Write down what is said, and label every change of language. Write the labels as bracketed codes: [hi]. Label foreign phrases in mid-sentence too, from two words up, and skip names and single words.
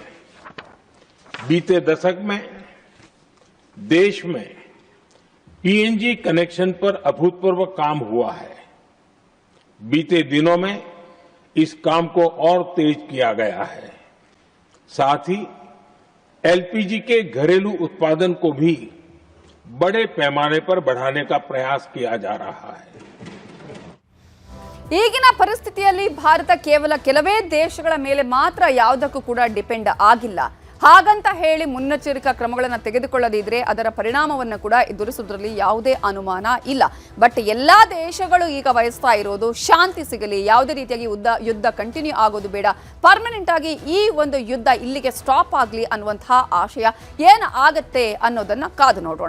[hi] बीते दशक में देश में PNG कनेक्शन पर अभूतपूर्व काम हुआ है. बीते दिनों में इस काम को और तेज किया गया है. साथ ही LPG के घरेलू उत्पादन को भी बड़े पैमाने पर बढ़ाने का प्रयास किया जा रहा है. [kn] ಈಗಿನ ಪರಿಸ್ಥಿತಿಯಲ್ಲಿ ಭಾರತ ಕೇವಲ ಕೆಲವೇ ದೇಶಗಳ ಮೇಲೆ ಮಾತ್ರ ಯಾವುದಕ್ಕೂ ಕೂಡ ಡಿಪೆಂಡ್ ಆಗಿಲ್ಲ. ಹಾಗಂತ ಹೇಳಿ ಮುನ್ನೆಚ್ಚರಿಕಾ ಕ್ರಮಗಳನ್ನು ತೆಗೆದುಕೊಳ್ಳದಿದ್ರೆ ಅದರ ಪರಿಣಾಮವನ್ನು ಕೂಡ ಎದುರಿಸುವುದರಲ್ಲಿ ಯಾವುದೇ ಅನುಮಾನ ಇಲ್ಲ. ಬಟ್ ಎಲ್ಲಾ ದೇಶಗಳು ಈಗ ವಹಿಸ್ತಾ ಇರೋದು ಶಾಂತಿ ಸಿಗಲಿ, ಯಾವುದೇ ರೀತಿಯಾಗಿ ಯುದ್ಧ ಕಂಟಿನ್ಯೂ ಆಗೋದು ಬೇಡ, ಪರ್ಮನೆಂಟ್ ಆಗಿ ಈ ಒಂದು ಯುದ್ಧ ಇಲ್ಲಿಗೆ ಸ್ಟಾಪ್ ಆಗಲಿ ಅನ್ನುವಂತಹ ಆಶಯ ಏನು ಆಗತ್ತೆ ಅನ್ನೋದನ್ನ ಕಾದು ನೋಡೋಣ.